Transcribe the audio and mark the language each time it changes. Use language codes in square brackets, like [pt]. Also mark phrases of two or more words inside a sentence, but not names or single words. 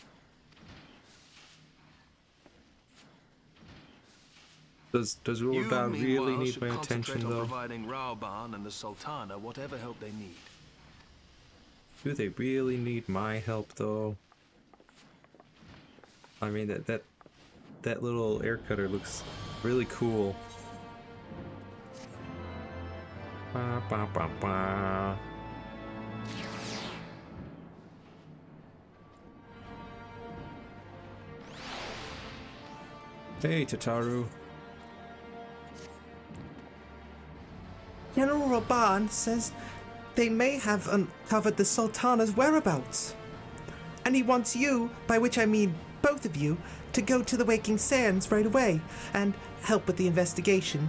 [en] Does Uldan really need my attention, on though? providing Raoban and the Sultana whatever help they need. Do they really need my help, though? I mean, that little air cutter looks really cool. Ba, ba, ba, ba. Hey, Tataru. General Raban says they may have uncovered the Sultana's whereabouts. And he wants you, by which I mean both of you, to go to the Waking Sands right away and help with the investigation.